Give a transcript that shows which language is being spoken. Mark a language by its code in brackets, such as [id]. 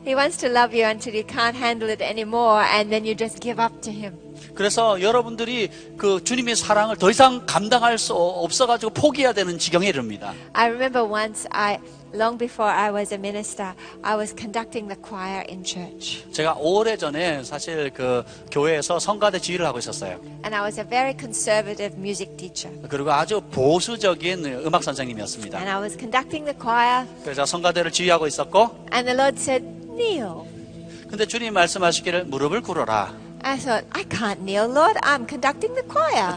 [en] He wants to love you until you can't handle it anymore, and then you just give up to Him. [ko] 그래서 여러분들이 그 주님의 사랑을 더 이상 감당할 수 없어가지고 포기해야 되는 지경에 이릅니다. [en] I remember once, long before I was a minister, I was conducting the choir in church. [ko] 제가 오래전에 사실 그 교회에서 성가대 지휘를 하고 있었어요. [en] And I was a very conservative music teacher. [ko] 그리고 아주 보수적인 음악 선생님이었습니다. [en] And I was conducting the choir, [ko] 그래서 성가대를 지휘하고 있었고, [en] and the Lord said, kneel. [ko] 근데 주님 말씀하시기를 무릎을 꿇어라. [en] I thought, I can't kneel, Lord. I'm conducting the choir.